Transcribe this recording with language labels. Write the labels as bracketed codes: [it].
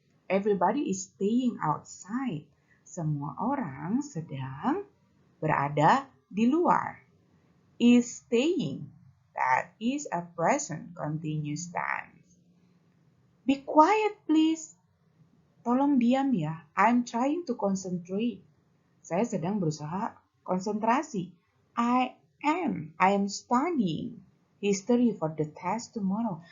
[en] Everybody is staying outside. [id] Semua orang sedang berada di luar. [en] Is staying. That is a present continuous tense. Be quiet, please. [id] Tolong diam ya. [en] I'm trying to concentrate. [id] Saya sedang berusaha konsentrasi. [en] I am studying history for the test tomorrow.